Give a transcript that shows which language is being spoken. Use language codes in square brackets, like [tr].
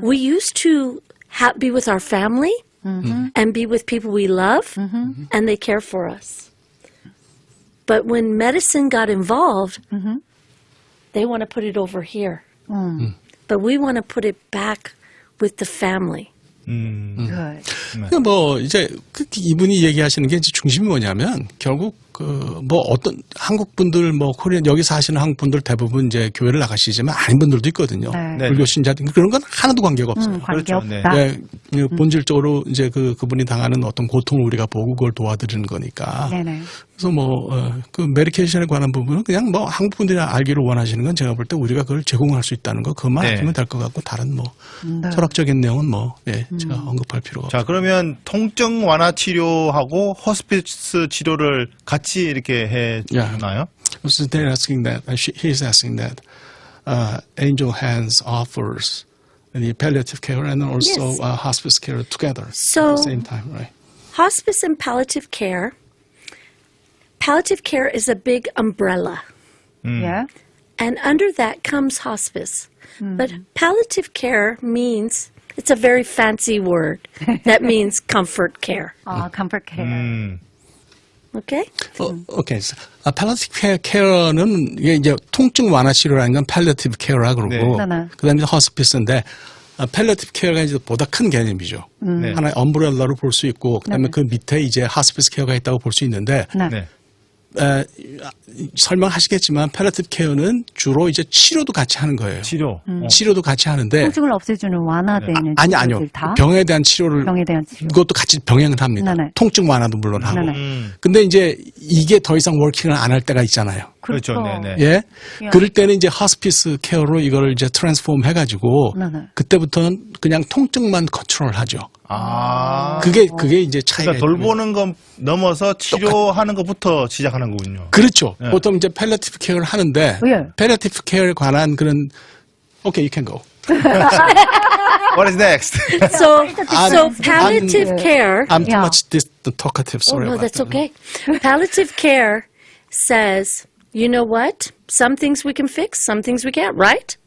[en] We used to be with our family and be with people we love, and they care for us. But when medicine got involved, they want to put it over here. But we want to put it back with the family. Good. [ko] 그러니까 뭐 이제 이분이 얘기하시는 게 이제 중심이 뭐냐면 결국 그 뭐 어떤 한국 분들 뭐 코리안 여기 사시는 한국 분들 대부분 이제 교회를 나가시지만 아닌 분들도 있거든요. 네. 불교 신자들 그런 건 하나도 관계가 없어요. 그렇죠. 관계없다. 네. 네, 본질적으로 이제 그분이 당하는 어떤 고통을 우리가 보고 그걸 도와드리는 거니까. 네네. 그래서 뭐 그 메디케이션에 관한 부분은 그냥 뭐 한국 분들이 알기를 원하시는 건 제가 볼 때 우리가 그걸 제공할 수 있다는 거 그것만 네. 알면 될 것 같고 다른 뭐 네. 철학적인 내용은 뭐 제가 언급할 필요가 없어요. 자, 그러면 통증 완화 치료하고 호스피스 치료를 같이 이렇게 해 주나요? [en] So they're asking that he's asking that Angel Hands offers the palliative care and also Yes. hospice care together So- at the same time, right? Hospice and palliative care. Palliative care is a big umbrella, Yeah. and under that comes hospice. But palliative care means it's a very fancy word. That means comfort care. comfort care. Okay? [ko] 오케이. palliative care는 이게 이제 통증 완화 치료라는 건 palliative care라 그러고 네. 네네. 그다음에 hospice인데 palliative care가 이제 보다 큰 개념이죠. 네. 하나의 엄브렐라로 볼 수 있고 그다음에 네네. 그 밑에 이제 hospice care가 있다고 볼 수 있는데 네. 네. 설명하시겠지만 palliative care는 주로 이제 치료도 같이 하는 거예요. 치료. 치료도 같이 하는데 통증을 없애주는 완화되는 아니요. 치료들 다. 병에 대한 치료를 병에 대한 치료. 그것도 같이 병행을 합니다. 네네. 통증 완화도 물론 하고. 네네. 근데 이제 이게 더 이상 워킹을 안 할 때가 있잖아요. 그렇죠. 네, 네. 예. 예. 그럴 때는 이제 hospice care로 이걸 이제 트랜스폼 해가지고 네네. 그때부터는 그냥 통증만 컨트롤 하죠. 아. 그게 이제 차이가 그러니까 돌보는 것 넘어서 치료하는 것부터 시작하는 거군요. 그렇죠. 예. 보통 이제 palliative care를 하는데 예. palliative care에 관한 그런 [en] okay, you can go. What is next? So palliative care. I'm too Yeah. much talkative. Oh, Sorry no, about that's that. okay. Palliative care says, you know what? Some things we can fix, some things we can't, right?